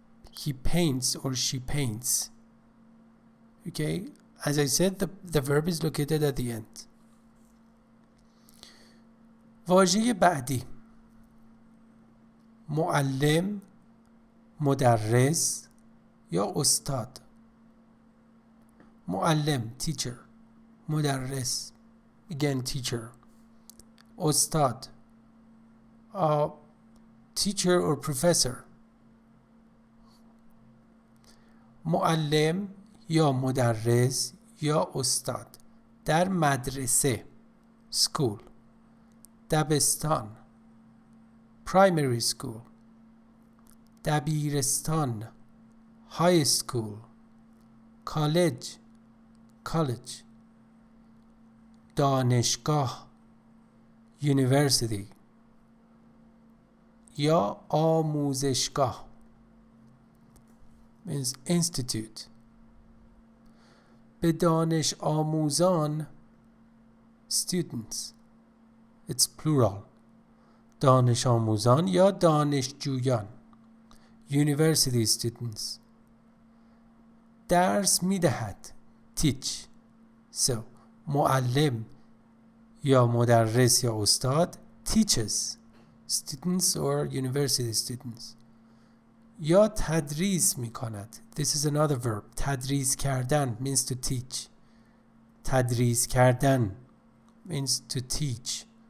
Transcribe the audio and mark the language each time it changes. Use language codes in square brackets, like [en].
[en] He paints or she paints. Okay, as I said, the verb is located at the end. [fa] واژه بعدی معلم، مدرس یا استاد. [en] معلم teacher، مدرس again teacher، استاد teacher or professor. [fa] معلم یا مدرس یا استاد در مدرسه school، دبستان primary school، دبیرستان high school، college، دانشگاه university یا آموزشگاه means institute. به دانش آموزان [en] students it's plural. [fa] دانش آموزان یا دانشجویان [en] university students. [fa] درس می دهد teach. [en] So معلم یا مدرس یا استاد teaches students or university students. [fa] یا تدریس می کند. [en] This is another verb. [fa] تدریس کردن [en] means to teach. تدریس کردن means to teach.